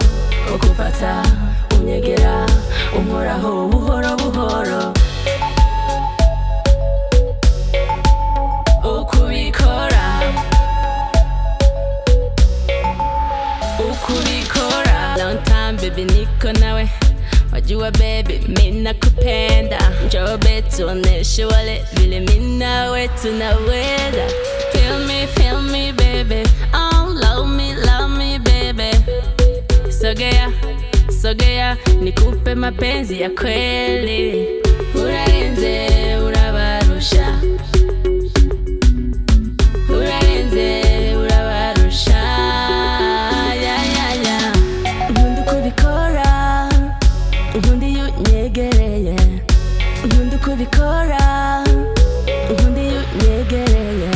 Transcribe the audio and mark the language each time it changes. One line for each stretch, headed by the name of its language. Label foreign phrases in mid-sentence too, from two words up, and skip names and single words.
Kinyarwanda: Uko umfata, unyegera, unkoraho buhoro buhoro. Uko ubikora, uko ubikora.
English: Long time baby
Swahili: niko nawe, wajua baby mimi nakupenda. Njoo tuoneshe wale vile mimi nawe tunaweza.
English: Feel me baby, oh love me baby.
Swahili: Sogea, nikupe mapenzi ya kweli.
Kinyarwanda: Urarenze, urabarusha. Urarenze, urabarusha. Yeah. Nkunda uko ubikora, nkunda iyo unyegereye. Nkunda uko ubikora, nkunda iyo unyegereye.